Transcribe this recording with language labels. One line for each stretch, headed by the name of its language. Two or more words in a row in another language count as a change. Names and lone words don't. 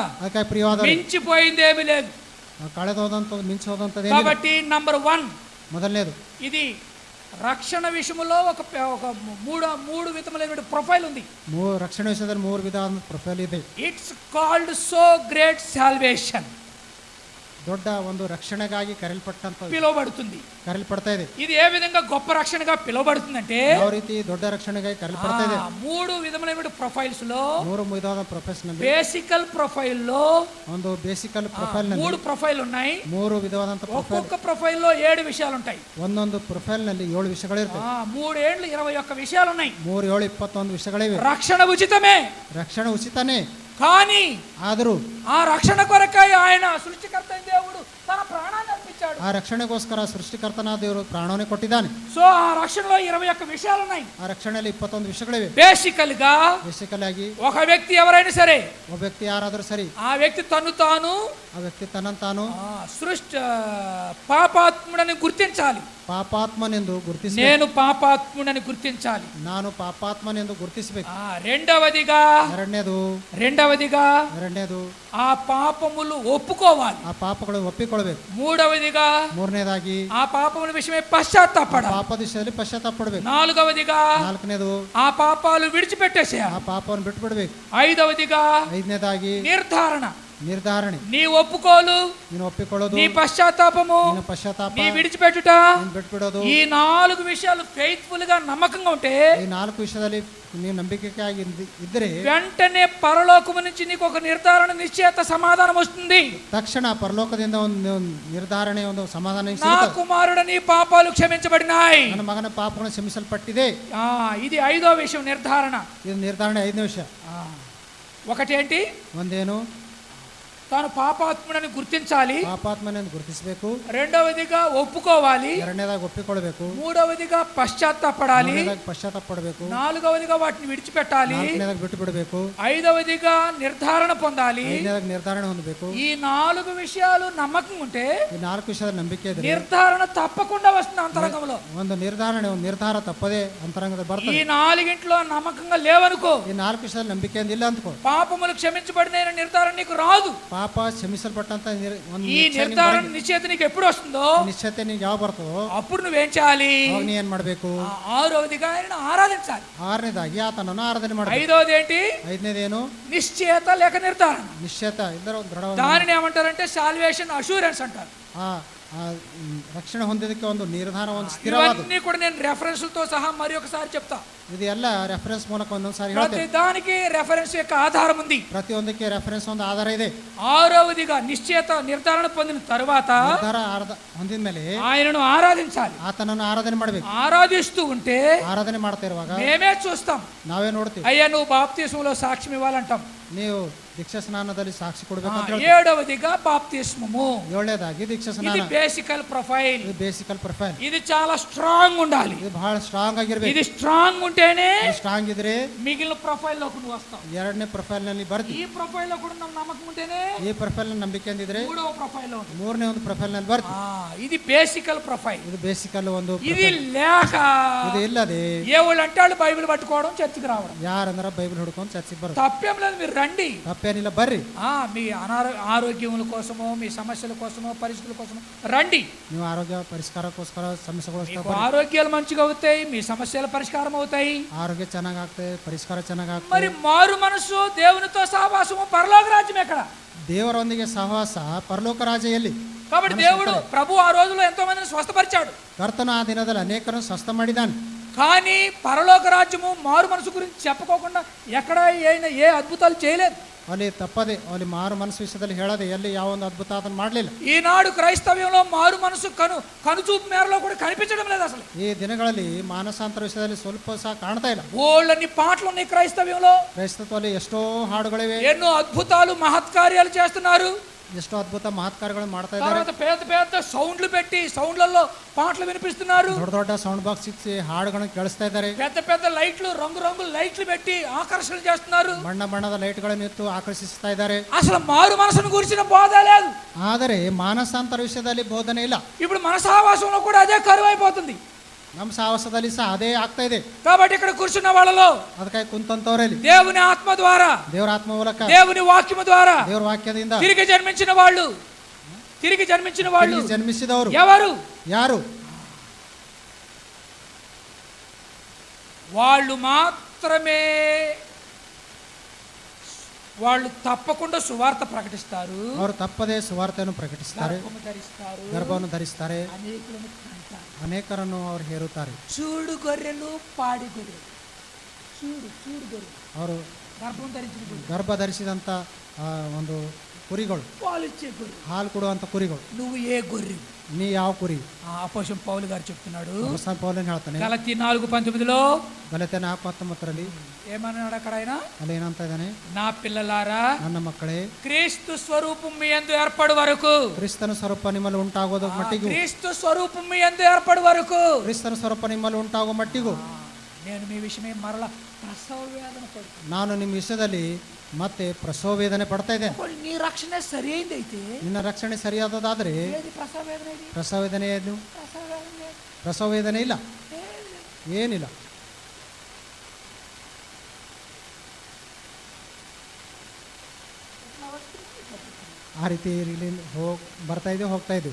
Kannada: ಅದಕ್ಕೆ ಪ್ರಿಯವಾದ
Telugu: మించిపోయింది ఏమీ లేదు.
Kannada: ಕಳೆದು ಹೋದಂಥದ್ದು ಮಿಂಚಿ ಹೋದಂಥದ್ದು
Telugu: కాబట్టి నంబర్ 1,
Kannada: ಮೊದಲನೇದು
Telugu: ఇది రక్షణ విషయంలో ఒక మూడు విధములైన ప్రొఫైల్ ఉంది.
Kannada: ರಕ್ಷಣೆ ವಿಷಯದಲ್ಲಿ 3 ವಿಧವಾದ ಪ್ರೊಫೈಲ್ ಇದೆ.
English: It's called so great salvation.
Kannada: ದೊಡ್ಡ ಒಂದು ರಕ್ಷಣೆಗಾಗಿ ಕರೆಯಲ್ಪಟ್ಟಂತ
Telugu: పిలువబడుతుంది,
Kannada: ಕರೆಯಲ್ಪಡ್ತಾ ಇದೆ.
Telugu: ఇది ఏ విధంగా గొప్ప రక్షణగా పిలువబడుతుందంటే,
Kannada: ಯಾವ ರೀತಿ ದೊಡ್ಡ ರಕ್ಷಣೆಗಾಗಿ ಕರೆಯಲ್ಪಡ್ತಾ ಇದೆ.
Telugu: 3 విధములైన ప్రొఫైల్స్ లో
Kannada: 3 ವಿಧವಾದ ಪ್ರೊಫೆಷನಲ್,
Telugu: బేసికల్ ప్రొఫైల్ లో
Kannada: ಒಂದು ಬೇಸಿಕಲ್ ಪ್ರೊಫೈಲ್ ನಲ್ಲಿ
Telugu: 3 ప్రొఫైల్ ఉన్నాయి.
Kannada: 3 ವಿಧವಾದಂತ ಪ್ರೊಫೈಲ್,
Telugu: ఒక్కొక్క ప్రొఫైల్ లో 7 విషయాలు ఉంటాయి.
Kannada: ಒಂದೊಂದು ಪ್ರೊಫೈಲ್ ನಲ್ಲಿ 7 ವಿಷಯಗಳಿರ್ತವೆ.
Telugu: 3 ఏళ్ళు 21 విషయాలు ఉన్నాయి.
Kannada: 3 7 21 ವಿಷಯಗಳಿವೆ.
Telugu: రక్షణ ఉచితమే,
Kannada: ರಕ್ಷಣೆ ಉಚಿತನೇ,
Telugu: కానీ
Kannada: ಆದರೂ
Telugu: ఆ రక్షణ కొరకై ఆయన సృష్టికర్త అయిన దేవుడు తన ప్రాణాన్ని అర్పించాడు.
Kannada: ಆ ರಕ್ಷಣೆಗೋಸ್ಕರ ಸೃಷ್ಟಿಕರ್ತನಾದ ದೇವರು ಪ್ರಾಣವನ್ನೇ ಕೊಟ್ಟಿದ್ದಾನೆ.
Telugu: సో ఆ రక్షణలో 21 విషయాలు ఉన్నాయి.
Kannada: ಆ ರಕ್ಷಣೆಯಲ್ಲಿ 21 ವಿಷಯಗಳಿವೆ.
Telugu: బేసికల్ గా
Kannada: ಬೇಸಿಕಲ್ ಆಗಿ
Telugu: ఒక వ్యక్తి ఎవరైనా సరే,
Kannada: ಒಬ್ಬ ವ್ಯಕ್ತಿ ಯಾರಾದರೂ ಸರಿ,
Telugu: ఆ వ్యక్తి తను తాను
Kannada: ಆ ವ್ಯಕ್ತಿ ತನ್ನಂತಾನು
Telugu: పాపాత్ముడని గుర్తించాలి.
Kannada: ಪಾಪಾತ್ಮನೆಂದು ಗುರುತಿಸಬೇಕು.
Telugu: నేను పాపాత్ముడని గుర్తించాలి.
Kannada: ನಾನು ಪಾಪಾತ್ಮನೆಂದು ಗುರುತಿಸಬೇಕು.
Telugu: రెండవదిగా
Kannada: ಎರಡನೇದು
Telugu: ఆ పాపములు ఒప్పుకోవాలి.
Kannada: ಆ ಪಾಪಗಳು ಒಪ್ಪಿಕೊಳ್ಳಬೇಕು.
Telugu: మూడవదిగా
Kannada: ಮೂರನೇದಾಗಿ
Telugu: ఆ పాపముల విషయమై పశ్చాత్తాపడాలి.
Kannada: ಪಾಪದ ವಿಷಯದಲ್ಲಿ ಪಶ್ಚಾತ್ತಾಪ ಪಡಬೇಕು.
Telugu: నాలుగవదిగా
Kannada: ನಾಲ್ಕನೇದು
Telugu: ఆ పాపాలు విడిచిపెట్టేసేయాలి.
Kannada: ಆ ಪಾಪವನ್ನು ಬಿಟ್ಟು ಬಿಡಬೇಕು.
Telugu: ఐదవదిగా
Kannada: ಐದನೇದಾಗಿ ನಿರ್ಧಾರಣೆ,
Telugu: నీ ఒప్పుకోలు,
Kannada: ನೀನು ಒಪ್ಪಿಕೊಳ್ಳೋದು,
Telugu: నీ పశ్చాత్తాపము,
Kannada: ನೀನು ಪಶ್ಚಾತ್ತಾಪ,
Telugu: నీ విడిచిపెట్టుట,
Kannada: ನೀನು ಬಿಟ್ಟು ಬಿಡೋದು.
Telugu: ఈ 4 విషయాలు ఫెయిత్ఫుల్ గా నమ్మకంగా ఉంటే,
Kannada: ಈ 4 ವಿಷಯದಲ್ಲಿ ನೀವು ನಂಬಿಕೆಯಾಗಿ ಇದ್ದರೆ
Telugu: వెంటనే పరలోకము నుంచి నీకు ఒక నిర్ధారణ, నిశ్చయత, సమాధానం వస్తుంది.
Kannada: ತಕ್ಷಣ ಪರಲೋಕದಿಂದ ಒಂದು ನಿರ್ಧಾರಣೆ, ಒಂದು ಸಮಾಧಾನ
Telugu: నా
Kannada: ಸಿಗುತ್ತದೆ.
Telugu: కుమారుడు నీ పాపాలు క్షమించబడినాయి.
Kannada: ನನ್ನ ಮಗನ ಪಾಪಗಳು ಕ್ಷಮಿಸಲ್ಪಟ್ಟಿದೆ.
Telugu: ఇది 5వ విషయం, నిర్ధారణ.
Kannada: ಇದು ನಿರ್ಧಾರಣೆ 5ನೇ ವಿಷಯ.
Telugu: ఒకటేంటి,
Kannada: ಒಂದೇನು,
Telugu: తాను పాపాత్ముడని గుర్తించాలి.
Kannada: ಪಾಪಾತ್ಮನೆಂದು ಗುರುತಿಸಬೇಕು.
Telugu: రెండవదిగా ఒప్పుకోవాలి.
Kannada: ಎರಡನೇದಾಗಿ ಒಪ್ಪಿಕೊಳ್ಳಬೇಕು.
Telugu: మూడవదిగా పశ్చాత్తాపడాలి.
Kannada: ಮೂರನೇದಾಗಿ ಪಶ್ಚಾತ್ತಾಪ ಪಡಬೇಕು.
Telugu: నాలుగవదిగా వాటిని విడిచిపెట్టాలి.
Kannada: ನಾಲ್ಕನೇದಾಗಿ ಬಿಟ್ಟು ಬಿಡಬೇಕು.
Telugu: ఐదవదిగా నిర్ధారణ పొందాలి.
Kannada: ಐದನೇದಾಗಿ ನಿರ್ಧಾರಣೆ ಹೊಂದಬೇಕು.
Telugu: ఈ 4 విషయాలు నమ్మకం ఉంటే
Kannada: ಈ 4 ವಿಷಯದ ನಂಬಿಕೆ ಇದ್ರೆ
Telugu: నిర్ధారణ తప్పకుండా వస్తుంది అంతరంగంలో.
Kannada: ಒಂದು ನಿರ್ಧಾರ ತಪ್ಪದೆ ಅಂತರಂಗದ
Telugu: ఈ
Kannada: ಬರ್ತದೆ.
Telugu: 4గింట్లో నమ్మకంగా లేవనుకో,
Kannada: ಈ 4 ವಿಷಯದ ನಂಬಿಕೆಯಿಂದ ಇಲ್ಲ ಅಂದ್ಕೋ,
Telugu: పాపములు క్షమించబడిన నిర్ధారణ నీకు రాదు.
Kannada: ಪಾಪ ಕ್ಷಮಿಸಲ್ಪಟ್ಟಂತ ಒಂದು
Telugu: ఈ నిర్ధారణ నిశ్చయత నీకు ఎప్పుడు వస్తుందో,
Kannada: ನಿಶ್ಚಯತೆ ನೀನು ಯಾವ ಬರ್ತದೋ
Telugu: అప్పుడు నువ్వేం చేయాలి?
Kannada: ಅವಾಗ ನೀ ಏನ್ ಮಾಡ್ಬೇಕು?
Telugu: 6వదిగా ఆయన ఆరాధించాలి.
Kannada: 6ನೇದಾಗಿ ಆತನನ್ನು ಆರಾಧನೆ ಮಾಡಬೇಕು.
Telugu: 5వది ఏంటి?
Kannada: 5ನೇದೇನು?
Telugu: నిశ్చయత లేక నిర్ధారణ.
Kannada: ನಿಶ್ಚಯತ ಇಲ್ಲರ ಒಂದು ದೃಢವಾದ,
Telugu: దానిని ఏమంటారంటే
English: salvation assurance
Telugu: అంటారు.
Kannada: ಆ ರಕ್ಷಣೆ ಹೊಂದಿದ್ದಕ್ಕೆ ಒಂದು ನಿರ್ಧಾರ, ಒಂದು ಸ್ಥಿರವಾದ.
Telugu: ఇవన్నీ కూడా నేను రెఫరెన్స్లతో సహా మరి ఒకసారి చెప్తా.
Kannada: ಇದು ಎಲ್ಲ ರೆಫರೆನ್ಸ್ ಮೂಲಕ ಒಂದೊಂದ್ಸಾರಿ
Telugu: ప్రతి
Kannada: ಹೇಳ್ತೇವೆ.
Telugu: దానికి రెఫరెన్స్ యొక్క ఆధారం ఉంది.
Kannada: ಪ್ರತಿಯೊಂದಕ್ಕೆ ರೆಫರೆನ್ಸ್ ಒಂದು ಆಧಾರ ಇದೆ.
Telugu: ఆరవదిగా నిశ్చయత నిర్ధారణ పొందిన తర్వాత
Kannada: ನಿರ್ಧಾರ ಹೊಂದಿದ ಮೇಲೆ
Telugu: ఆయనను ఆరాధించాలి.
Kannada: ಆತನನ್ನು ಆರಾಧನೆ ಮಾಡಬೇಕು.
Telugu: ఆరాధిస్తూ ఉంటే
Kannada: ಆರಾಧನೆ ಮಾಡ್ತಾ ಇರುವಾಗ
Telugu: మేమే చూస్తాం,
Kannada: ನಾವೇ ನೋಡ್ತೀವಿ.
Telugu: అయ్యా నువ్వు బాప్తిస్మంలో సాక్ష్యం ఇవ్వాలంటాం.
Kannada: ನೀವು ದೀಕ್ಷಾ ಸ್ನಾನದಲ್ಲಿ ಸಾಕ್ಷಿ ಕೊಡಬೇಕು ಅಂತ ಹೇಳ್ತೀವಿ.
Telugu: ఏడవదిగా బాప్తిస్మము.
Kannada: ಏಳನೇದಾಗಿ ದೀಕ್ಷಾ
Telugu: ఇది
Kannada: ಸ್ನಾನ.
Telugu: బేసికల్ ప్రొఫైల్.
Kannada: ಇದು ಬೇಸಿಕಲ್ ಪ್ರೊಫೈಲ್.
Telugu: ఇది చాలా స్ట్రాంగ్ ఉండాలి.
Kannada: ಇದು ಬಹಳ ಸ್ಟ್ರಾಂಗ್ ಆಗಿರ್ಬೇಕು.
Telugu: ఇది స్ట్రాంగ్ ఉంటేనే
Kannada: ಸ್ಟ್ರಾಂಗ್ ಇದ್ರೆ
Telugu: మిగిలిన ప్రొఫైల్ లోకి నువ్వు వస్తావు.
Kannada: ಎರಡನೇ ಪ್ರೊಫೈಲ್ ನಲ್ಲಿ ಬರ್ತೀವಿ.
Telugu: ఈ ప్రొఫైల్ లో కూడా ನಮ್ಮ నమ్మకం ఉంటేనే
Kannada: ಈ ಪ್ರೊಫೈಲ್ ನಂಬಿಕೆ ಅಂದಿದ್ರೆ
Telugu: మూడవ ప్రొఫైల్ లో ఉంటుంది.
Kannada: ಮೂರನೇ ಒಂದು ಪ್ರೊಫೈಲ್ ನಲ್ಲಿ ಬರ್ತೀವಿ.
Telugu: ఇది బేసికల్ ప్రొఫైల్.
Kannada: ಇದು ಬೇಸಿಕಲ್ ಒಂದು
Telugu: ఇది profile. లేక
Kannada: ಇದು ಇಲ್ಲದೆ
Telugu: ఏ వాళ్ళు అంటే వాళ్ళు బైబిల్ పట్టుకోవడం చర్చికి రావడం
Kannada: ಯಾರಂದ್ರ ಬೈಬಲ್ ಹುಡ್ಕೊಂಡು ಚರ್ಚಿಗೆ ಬರೋದು
Telugu: తప్పేం లేదు. మీరు రండి,
Kannada: ತಪ್ಪೇನಿಲ್ಲ, ಬರ್ರಿ.
Telugu: మీ ఆరోగ్యముల కోసమో మీ సమస్యల కోసమో పరిస్థితుల కోసమో రండి.
Kannada: ನೀವು ಆರೋಗ್ಯ ಪರಿಷ್ಕಾರಕ್ಕೋಸ್ಕರ ಸಮಸ್ಯೆಗೋಸ್ಕರ
Telugu: మీకు ఆరోగ్యాలు మంచిగా అవుతాయి, మీ సమస్యల పరిష్కారం అవుతాయి.
Kannada: ಆರೋಗ್ಯ ಚೆನ್ನಾಗಾಗ್ತದೆ, ಪರಿಷ್ಕಾರ ಚೆನ್ನಾಗಾಗ್ತದೆ.
Telugu: మరి మారు మనసు దేవునితో సహవాసము పరలోక రాజ్యం ఎక్కడ?
Kannada: ದೇವರೊಂದಿಗೆ ಸಹವಾಸ ಪರಲೋಕ ರಾಜ್ಯದಲ್ಲಿ.
Telugu: కాబట్టి దేవుడు ప్రభు ఆ రోజులో ఎంతో మందిని స్వస్థపరిచాడు.
Kannada: ಕರ್ತನ ಆ ದಿನದಲ್ಲಿ ಅನೇಕರನ್ನು ಸ್ವಸ್ಥ ಮಾಡಿದ್ದಾನೆ.
Telugu: కానీ పరలోక రాజ్యము మారు మనసు గురించి చెప్పుకోకుండా ఎక్కడ ఏ అద్భుతాలు చేయలేదు.
Kannada: ಅಲ್ಲಿ ತಪ್ಪದೆ ಅಲ್ಲಿ ಮಾರು ಮನಸ್ಸು ವಿಷಯದಲ್ಲಿ ಹೇಳದೆ ಎಲ್ಲಿ ಯಾವ ಒಂದು ಅದ್ಭುತ ಅದನ್ನು ಮಾಡಲಿಲ್ಲ.
Telugu: ఈనాడు క్రైస్తవ్యంలో మారు మనసు కనుచూపు మేరలో కూడా కనిపించడం లేదు అసలు.
Kannada: ಈ ದಿನಗಳಲ್ಲಿ ಮಾನಸಾಂತರ ವಿಷಯದಲ್ಲಿ ಸ್ವಲ್ಪ ಸಹ ಕಾಣ್ತಾ ಇಲ್ಲ.
Telugu: ఓళ్ళని పాటలు ఉన్నాయి క్రైస్తవ్యంలో.
Kannada: ಕ್ರೈಸ್ತತ್ವದಲ್ಲಿ ಎಷ್ಟೋ ಹಾಡುಗಳಿವೆ,
Telugu: ఎన్నో అద్భుతాలు మహత్కార్యాలు చేస్తున్నారు.
Kannada: ಎಷ್ಟೋ ಅದ್ಭುತ ಮಹತ್ಕಾರಗಳನ್ನು ಮಾಡ್ತಾ ಇದ್ದಾರೆ.
Telugu: తర్వాత పెద్ద పెద్ద సౌండ్లు పెట్టి సౌండ్లలో పాటలు వినిపిస్తున్నారు.
Kannada: ದೊಡ್ಡ ದೊಡ್ಡ
English: sound box
Kannada: ಇಚ್ಚಿ ಹಾಡುಗಳನ್ನು ಕೇಳಿಸ್ತಾ ಇದ್ದಾರೆ.
Telugu: పెద్ద పెద్ద లైట్లు రంగు రంగుల లైట్లు పెట్టి ఆకర్షణ చేస్తున్నారు.
Kannada: ಬಣ್ಣ ಬಣ್ಣದ ಲೈಟ್ಗಳನ್ನು ಇತ್ತು ಆಕರ್ಷಿಸ್ತಾ ಇದ್ದಾರೆ.
Telugu: అసలు మారు మనసును గురించిన బోధ లేదు.
Kannada: ಆದರೆ ಮಾನಸಾಂತರ ವಿಷಯದಲ್ಲಿ ಬೋಧನೆ ಇಲ್ಲ.
Telugu: ఇప్పుడు మన సహవాసంలో కూడా అదే కరువు అయిపోతుంది.
Kannada: ನಮ್ಮ ಸಹವಾಸದಲ್ಲಿ ಸಹ ಅದೇ ಆಗ್ತಾ ಇದೆ.
Telugu: కాబట్టి ఇక్కడ కూర్చున్న వాళ్ళలో
Kannada: ಅದಕ್ಕಾಗಿ ಕುಂತಂತವರಲ್ಲಿ
Telugu: దేవుని ఆత్మ ద్వారా,
Kannada: ದೇವರ ಆತ್ಮ ಮೂಲಕ,
Telugu: దేవుని వాక్యము ద్వారా
Kannada: ದೇವರ ವಾಕ್ಯದಿಂದ
Telugu: తిరిగి జన్మించిన వాళ్ళు
Kannada: ಜನ್ಮಿಸಿದವರು
Telugu: ఎవరు?
Kannada: ಯಾರು?
Telugu: వాళ్ళు మాత్రమే, వాళ్ళు తప్పకుండా సువార్త ప్రకటిస్తారు,
Kannada: ಅವರು ತಪ್ಪದೇ ಸುವಾರ್ತೆಯನ್ನು ಪ್ರಕಟಿಸುತ್ತಾರೆ,
Telugu: గర్భము ధరిస్తారు,
Kannada: ಗರ್ಭವನ್ನು ಧರಿಸುತ್ತಾರೆ,
Telugu: అనేకులను కంటారు.
Kannada: ಅನೇಕರನ್ನು ಅವರು ಹೇರುತ್ತಾರೆ.
Telugu: చూడు గొర్రెలు, పాడి గొర్రెలు, చూడు గొర్రెలు,
Kannada: ಅವರು
Telugu: గర్భం ధరించిన గొర్రెలు,
Kannada: ಗರ್ಭ ಧರಿಸಿದಂಥ ಒಂದು ಕುರಿಗಳು,
Telugu: పాలు ఇచ్చే గొర్రెలు.
Kannada: ಹಾಲು ಕೊಡುವಂಥ ಕುರಿಗಳು.
Telugu: నువ్వు ఏ గొర్రె?
Kannada: ನೀ ಯಾವ ಕುರಿ?
Telugu: అపోస్తలుడైన పౌలు గారు చెప్తున్నాడు
Kannada: ಅಪೊಸ್ತಲನಾದ ಪೌಲನು ಹೇಳ್ತಾನೆ
Telugu: గలతీ 4:19లో,
Kannada: ಗಲಾತ್ಯ 4:19
Telugu: ఏమన్నాడు అక్కడ ఆయన?
Kannada: ಅಲ್ಲಿ ಏನಂತ ಇದ್ದಾನೆ?
Telugu: నా పిల్లలారా,
Kannada: ನನ್ನ ಮಕ್ಕಳೇ,
Telugu: క్రీస్తు స్వరూపం మీ యందు ఏర్పడు వరకు,
Kannada: ಕ್ರಿಸ್ತನ ಸ್ವರೂಪ ನಿಮ್ಮಲ್ಲಿ ಉಂಟಾಗೋದ ಮಟ್ಟಿಗೂ,
Telugu: క్రీస్తు స్వరూపం మీ యందు ఏర్పడు వరకు,
Kannada: ಕ್ರಿಸ್ತನ ಸ್ವರೂಪ ನಿಮ್ಮಲ್ಲಿ ಉಂಟಾಗೋ ಮಟ್ಟಿಗೂ
Telugu: నేను మీ విషయమై మరల ప్రసవ వేదన పడుతున్నాను.
Kannada: ನಾನು ನಿಮ್ಮ ವಿಷಯದಲ್ಲಿ ಮತ್ತೆ ಪ್ರಸವ ವೇದನೆ ಪಡ್ತಾ ಇದ್ದೇನೆ.
Telugu: నీ రక్షణ సరి అయింది అయితే
Kannada: ನಿನ್ನ ರಕ್ಷಣೆ ಸರಿಯಾದದಾದ್ರೆ
Telugu: ఏది ప్రసవ వేదన? ఏది
Kannada: ಪ್ರಸವ ವೇದನೆ ಏನು?
Telugu: ప్రసవ వేదన లేదు.
Kannada: ಪ್ರಸವ ವೇದನೆ ಇಲ್ಲ, ಏನಿಲ್ಲ. ಆ ರೀತಿ ಬರ್ತಾ ಇದೆ, ಹೋಗ್ತಾ ಇದ್ವಿ.